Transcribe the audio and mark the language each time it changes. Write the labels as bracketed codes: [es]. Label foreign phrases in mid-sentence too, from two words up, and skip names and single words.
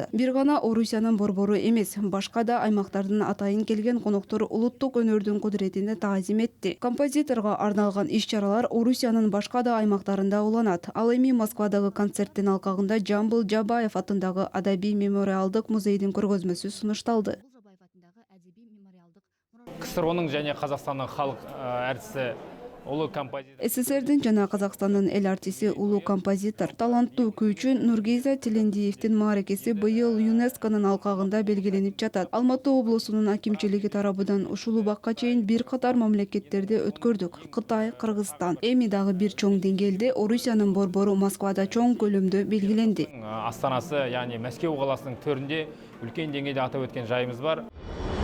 [ky] Бир гана Орусиянын борбору эмес, башка да аймактардын атайын келген коноктор улуттук өнөрдүн кудуретине таазим этти. Композиторго арналган иш-чаралар Орусиянын башка да аймактарында уланат. Ал эми Москвадагы концерттин алкагында Жамбыл Жабаев атындагы Адабий мемориалдык музейдин көргөзмөсү сунушталды. [kk] КСРОнун және Қазақстанның халық әртісі улуу композитор. [ky] СССРдин жана Казакстандын эл артиси улуу композитор, таланттуу күүчү Нургиза Телендиевдин мааракеси быйыл ЮНЕСКОнун алкагында белгиленип жатат. Алматы облусунун акимчилиги тарабынан ушул убакка чейин бир катар мамлекеттерде өткөрдүк. Кытай, Кыргызстан. Эми дагы бир чоң деңгээлде Орусиянын борбору Москвада чоң көлөмдө белгиленди. [kk] Астанасы, яғни Мәскеу қаласының төрінде үлкен деңгейде атап өткен жайымыз бар.